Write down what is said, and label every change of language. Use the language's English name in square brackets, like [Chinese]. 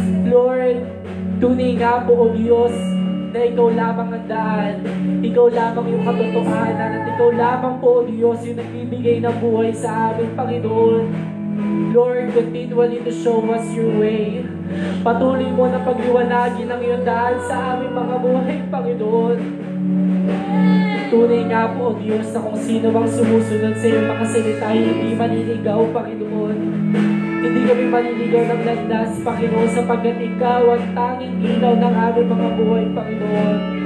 [Filipino] Lord, tunay nga po, O Diyos, na ikaw lamang ang daan, ikaw lamang yung katotohanan, at ikaw lamang po, O Diyos, yung nagbibigay ng buhay sa amin, Panginoon. [English] Lord, continually to show us your way. [Filipino] Patuloy mo na pagliwanagin ang iyong daan sa aming mga buhay, Panginoon. Tunay nga po, O Diyos, na kung sino bang sumusunod sa iyong mga salita, hindi maniligaw, Panginoon. Hindi kami maniligaw ng landas, Panginoon, sapagkat ikaw ang tanging ilaw ng aming mga buhay, Panginoon.